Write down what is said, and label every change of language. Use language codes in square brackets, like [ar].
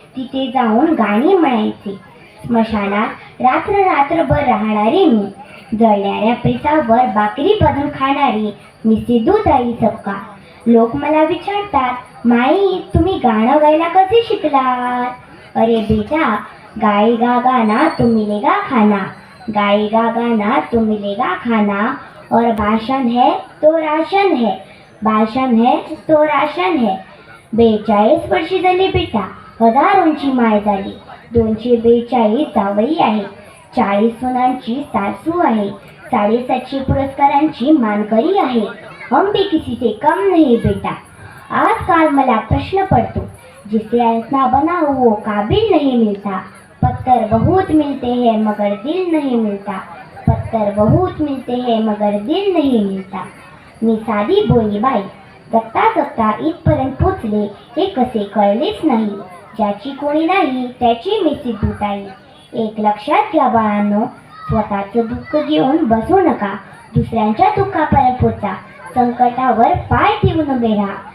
[mr] तिथे जाऊन गाणी म्हणायचे. स्मशानात रात्रभर राहणारी मी, जळणाऱ्या प्रेतावर भाकरी बांधून खाणारी मी सिद्धूताई सपकाळ. लोक मला विचारतात, माई तुम्ही गाणं गायला कसे शिकलात? [hi] अरे बेटा, गाएगा गाना तो मिलेगा खाना, गाएगा गाना तो मिलेगा खाना, और भाषण है तो राशन है, भाषण है तो राशन है. [mr] 42 वर्षी झाली बेटा, हजारोंची माय झाली. 242 जावई आहे, 40 सुनांची सासू आहे, 750 पुरस्कारांची मानकरी आहे. [hi] हम भी किसी से कम नहीं बेटा. [mr] आजकाल मला प्रश्न पड़तो, [hi] जिसे ऐसा बनाओ वो काबिल नहीं मिलता. पत्थर बहुत मिलते हैं मगर दिल नहीं मिलता, पत्थर बहुत मिलते हैं मगर दिल नहीं मिलता. [mr] मी साधी बोली बाई. जगता जगता इथपर्यंत पोचले हे कसे कळलेच नाही. ज्याची कोणी नाही त्याची मी सिद्धूताई. एक लक्षात घ्या बाळांनो, स्वतःचं दुःख घेऊन बसू नका. दुसऱ्यांच्या दुःखापर्यंत पोचा. संकटावर पाय ठेवून उभे राहा.